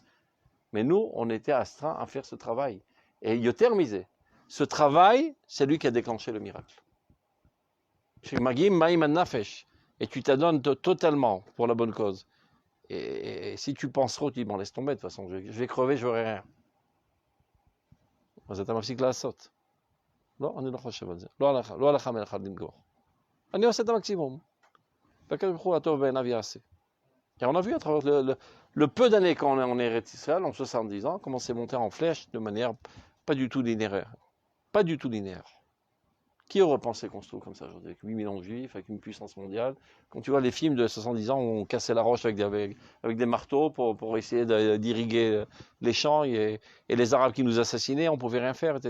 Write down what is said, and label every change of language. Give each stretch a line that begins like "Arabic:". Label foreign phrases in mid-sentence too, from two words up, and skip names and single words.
French: Mais nous, on était astreints à faire ce travail. Et
Hebrew: יותר מזה,
French: ce travail, c'est lui qui a déclenché le miracle. Et tu t'adonnes totalement pour la bonne cause. Et si tu penses trop, tu dis, bon, laisse tomber, de toute façon, je vais crever, je n'aurai rien.
Hebrew: אז אתה מפסיק לעשות. לא, אני לא חושב על זה. לא הלכה מלאכה למגור. אני עושה את המקסימום. והקדוש ברוך הוא הטוב בעיניו יעשה.
French: Et on a vu à travers le peu d'années qu'on est en Eretz Israël, en 70 ans, comment c'est monté en flèche de manière pas du tout linéaire. Pas du tout linéaire. Qui aurait pensé qu'on se trouve comme ça aujourd'hui, avec 8 millions de juifs, avec une puissance mondiale? Quand tu vois les films de 70 ans où on cassait la roche avec des marteaux pour essayer d'irriguer les champs, et les Arabes qui nous assassinaient, on ne pouvait rien faire, etc.